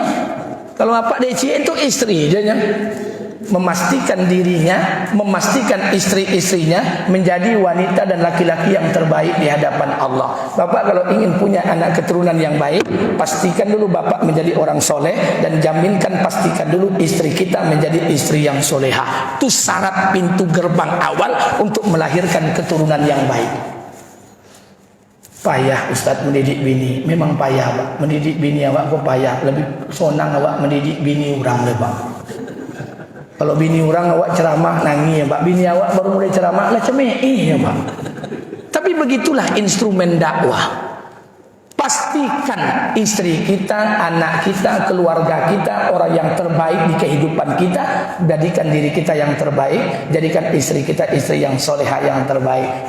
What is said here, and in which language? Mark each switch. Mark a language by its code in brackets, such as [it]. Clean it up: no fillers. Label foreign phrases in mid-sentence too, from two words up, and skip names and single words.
[id] Kalau apa DC itu istri dia. Memastikan dirinya, memastikan istri-istrinya menjadi wanita dan laki-laki yang terbaik di hadapan Allah. Bapak kalau ingin punya anak keturunan yang baik, pastikan dulu bapak menjadi orang soleh, dan jaminkan pastikan dulu istri kita menjadi istri yang soleha. Itu syarat pintu gerbang awal untuk melahirkan keturunan yang baik. [min] Payah Ustaz mendidik bini. Memang payah Pak. Mendidik bini awak kok payah. Lebih sonang awak mendidik bini orang le Pak. Kalau bini orang awak ceramah nangis ya Pak. Bini awak baru mulai ceramah lah cemei ya Pak. [id] Tapi begitulah instrumen dakwah. Pastikan istri kita, anak kita, keluarga kita, orang yang terbaik di kehidupan kita. Jadikan diri kita yang terbaik. Jadikan istri kita istri yang soleha yang terbaik.